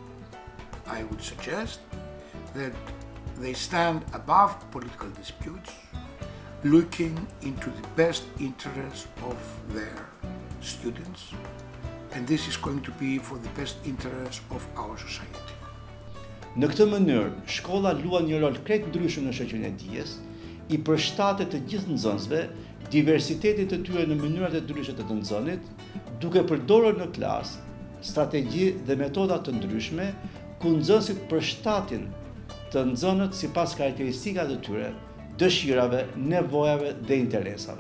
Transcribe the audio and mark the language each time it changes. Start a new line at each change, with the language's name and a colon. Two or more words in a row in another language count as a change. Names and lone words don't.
English: I would suggest that they stand above political disputes, looking into the best interests of their students, and this is going to be for the best interests of our society.
Albanian: Në këtë mënyrë, shkolla luan një rol krejt ndryshëm në shoqërinë e dijes, i përshtatet të gjithë nxënësve, diversitetit të tyre në mënyrat e ndryshme të nxënit, duke përdorur në klasë strategji dhe metoda të ndryshme ku nxënësit përshtatin të nxënët sipas karakteristikave të tyre, dëshirave, nevojave dhe interesave.